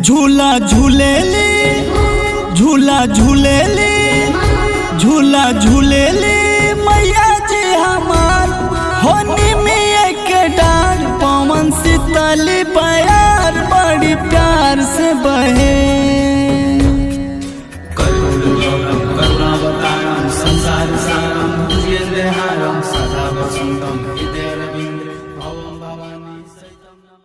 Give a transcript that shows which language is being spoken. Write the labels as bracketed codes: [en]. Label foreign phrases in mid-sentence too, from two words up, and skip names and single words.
[bho] झूला झूलेली झूला झूलेली झूला झूलेली मैया जी हमार, होनी में एक डार, पवन शीतली बयार बड़ी प्यार से बहे। [sa] संसार सारम भुजगेन्द्रहारम सदा वसंतम हृदय रवीन्द्र भवम भवानी सहितम।